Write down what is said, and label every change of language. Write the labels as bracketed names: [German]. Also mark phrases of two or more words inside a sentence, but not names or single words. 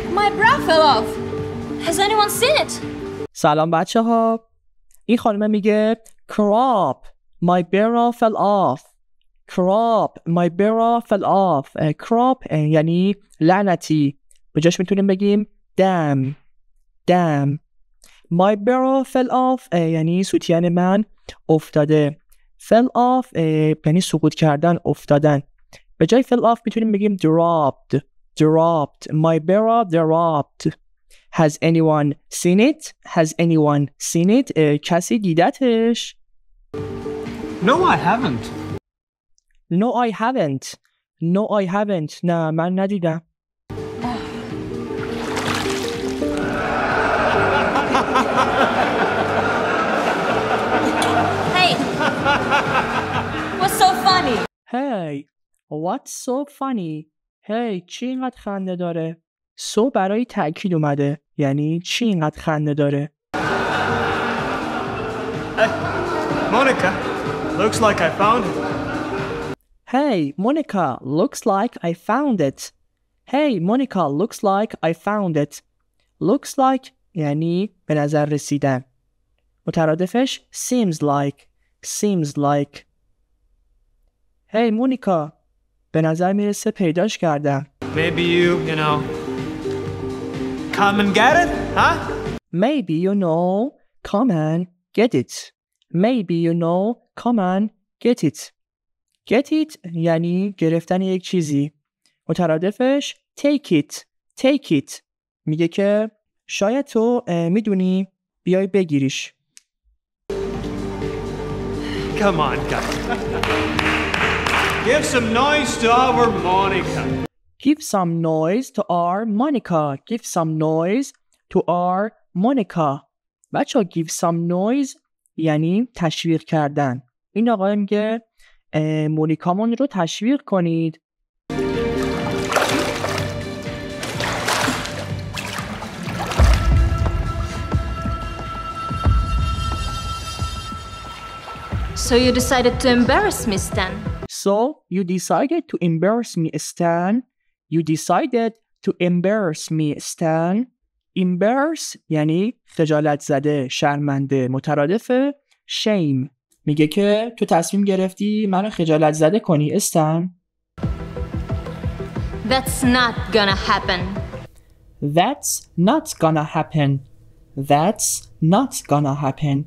[English] bra fell off. Has anyone seen it? [Persian] سلام بچه ها. این خانمه میگه [English] crop my bra fell off. crop my bra fell off. crop [Persian] یعنی لعنتی. به جاش میتونیم بگیم damn. [English] my bra fell off [Persian] یعنی سوتین من افتاده. [English] fell off [Persian] یعنی سقوط کردن، افتادن. به جای [English] fell off [Persian] میتونیم بگیم [English] dropped. my bra dropped. has anyone seen it [Persian] کسی دیدتش؟ [English] No, I haven't. No, I haven't. [Persian] نه من ندیدم. [English] Hey, what's so funny? Hey, what's so funny? [Persian] Hey, چی اینقدر خنده داره؟ so برای تأکید اومده. یعنی چی اینقدر خنده داره؟ [English] Hey, Monica, looks like I found it. Hey, Monica, looks like I found it. Hey, Monica, looks like I found it. Looks like [Persian] یعنی به نظر رسیدن. [English] مترادفش seems like. Hey, Monica, [Persian] به نظر میرسه پیداش کردم. [English] Maybe you know, come and get it, huh? Maybe you know, come and get it. Maybe you know, come and get it. Get it [Persian] یعنی گرفتن یک چیزی. [English] مترادفش take it. [Persian] میگه که شاید تو میدونی بیای بگیریش. [English] Come on, guys. Give some noise to our Monica. Give some noise to our Monica. Give some noise to our Monica. [Persian] بچه [English] give some noise [Persian] یعنی تشویق کردن. این آقای میگه مونیکامون رو تشویق کنید. [English] So you decided to embarrass me, Stan? So you decided to embarrass me, Stan. You decided to embarrass me, Stan. [Persian] Embarrass یعنی خجالت زده، شرمنده. مترادف shame. میگه که تو تصمیم گرفتی منو خجالت زده کنی، استن. [English] That's not gonna happen. That's not gonna happen. That's not gonna happen.